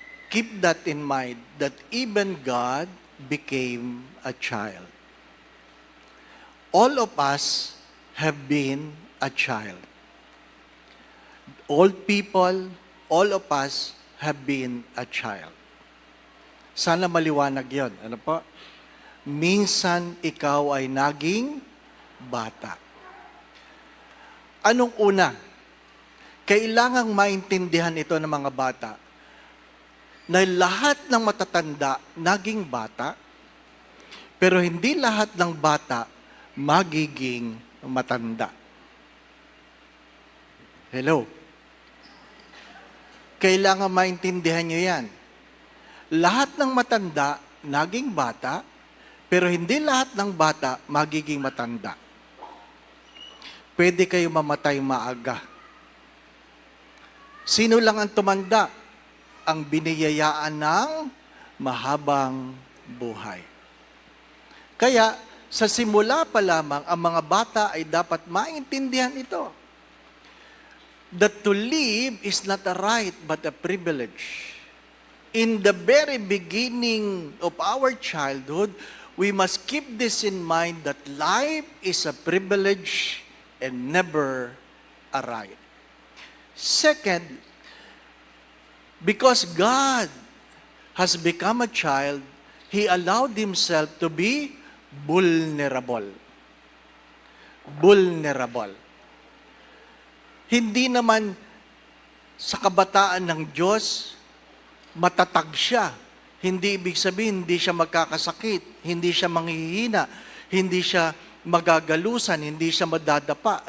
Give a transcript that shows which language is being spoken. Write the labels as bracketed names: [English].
[English] Keep that in mind, that even God became a child. All of us have been a child. All people, all of us have been a child. [Filipino] Sana maliwanag yon. Ano po? Minsan ikaw ay naging bata. Anong una? Kailangang maintindihan ito ng mga bata na lahat ng matatanda naging bata, pero hindi lahat ng bata magiging matanda. [English] Hello? [Filipino] Kailangan maintindihan nyo yan. Lahat ng matanda naging bata, pero hindi lahat ng bata magiging matanda. Pwede kayo mamatay maaga. Sino lang ang tumanda? Ang biniyayaan ng mahabang buhay. Kaya, sa simula pa lamang, ang mga bata ay dapat maintindihan ito. [English] That to live is not a right, but a privilege. In the very beginning of our childhood, we must keep this in mind that life is a privilege and never a right. Second, because God has become a child, He allowed Himself to be vulnerable. Vulnerable. [Filipino] Hindi naman sa kabataan ng Diyos, matatag siya. Hindi ibig sabihin, hindi siya magkakasakit, hindi siya manghihina, hindi siya magagalusan, hindi siya madadapa.